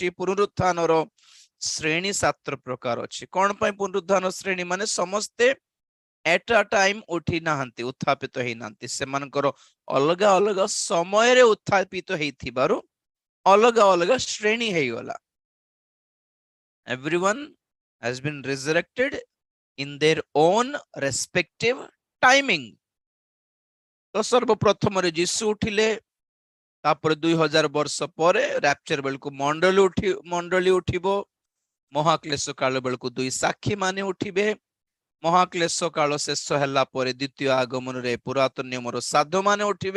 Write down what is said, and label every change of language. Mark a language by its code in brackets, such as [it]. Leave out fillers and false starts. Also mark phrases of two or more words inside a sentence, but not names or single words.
[or] ପୁନରୁତ୍ଥାନର ଶ୍ରେଣୀ 7 ପ୍ରକାର ଅଛି। କଣ ପାଇଁ ପୁନରୁତ୍ଥାନ ଶ୍ରେଣୀ? ମାନେ ସମସ୍ତେ [en] at a time [or] ଉଠି ନାହାନ୍ତି, ଉତ୍ଥାପିତ ହେଇନାହାନ୍ତି। ସେମାନଙ୍କର ଅଲଗା ଅଲଗା ସମୟରେ ଉତ୍ଥାପିତ ହେଇଥିବାରୁ ଅଲଗା ଅଲଗା ଶ୍ରେଣୀ ହେଇଗଲା। [en] Everyone has been resurrected in their own respective timing. [or] ତ ସର୍ବପ୍ରଥମରେ ଯୀଶୁ ଉଠିଲେ, ତାପରେ 2000 ବର୍ଷ ପରେ ରାପ୍ଚର ବେଳକୁ ମଣ୍ଡଳୀ ଉଠିବ। ମହାକ୍ଲେଶ କାଳ ବେଳକୁ 2 ସାକ୍ଷୀ ମାନେ ଉଠିବେ। ମହାକ୍ଲେଶ କାଳ ଶେଷ ହେଲା ପରେ ଦ୍ୱିତୀୟ ଆଗମନରେ ପୁରାତନ ନିୟମର ସାଧୁ ମାନେ ଉଠିବେ।